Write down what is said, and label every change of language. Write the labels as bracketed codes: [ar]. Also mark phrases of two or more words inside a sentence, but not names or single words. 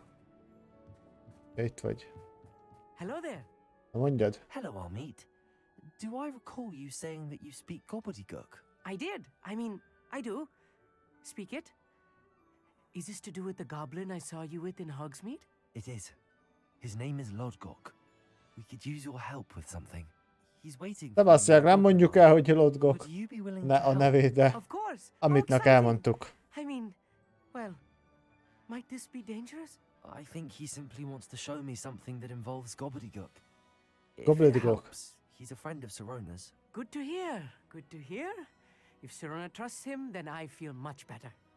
[hu] Itt vagy. [en] Hello there. [hu] Na mondjad. [en] Hello, Amit. Do I recall you saying that you speak gobbledygook? I did. I mean, I do. Speak it. Is this to do with the goblin I saw you with in Hogsmeade? It is. His name is Lodgok. We could use your help with something. He's waiting. [hu] De basszák, nem mondjuk el, hogy Lodgok. [en] Would you be willing [hu] Ne [en] to [hu] a [en] help? [hu] nevét, de [en] Of course. [hu] Amitnak [en] exciting. [hu] elmondtuk. [en] I mean, well, might this be dangerous? I think he simply wants to show me something that involves gobbledygook. If it Gobbledygook. helps, he's a friend of Sirona's. Good to hear. Good to hear. If Sirona trusts him, then I feel much better.